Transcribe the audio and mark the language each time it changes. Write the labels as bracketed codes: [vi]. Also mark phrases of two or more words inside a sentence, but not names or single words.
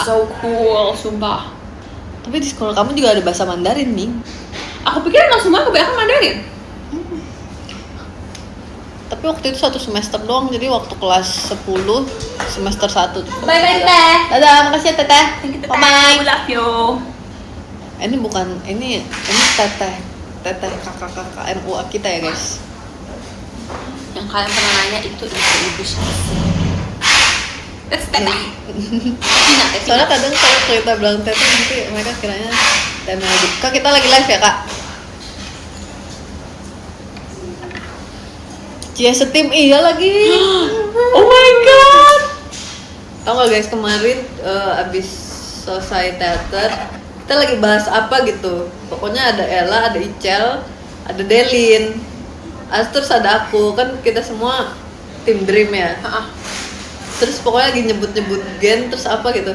[en] So cool, sumpah. [id] Tapi di sekolah kamu juga ada bahasa Mandarin, Ning. Aku pikir emang semua kebanyakan Mandarin. Tapi waktu itu 1 semester doang, jadi waktu kelas 10 semester 1 tuh. [en] Bye-bye, Teteh. [id] Dadah, makasih ya Teteh. [en] Thank you, Teteh. Bye-bye. We love you. [id] Ini bukan, ini Teteh. Teteh kakak-kakak MUA kita ya, guys. Yang kalian pernah nanya itu ibu siapa sih? [en] That's Teteh. Tina, Teh [id] Soalnya Tina. kadang kalau kita bilang Teteh nanti mereka kiranya Teteh Melody. Kak, kita lagi live ya, Kak? Cia setim, iya lagi. [en] Oh my god. [id] Tau gak guys, kemarin abis selesai teater kita lagi bahas apa gitu. Pokoknya ada Ella, ada Icel, ada Delin, terus ada aku. Kan kita semua tim Dream ya. Terus pokoknya lagi nyebut-nyebut gen, terus apa gitu.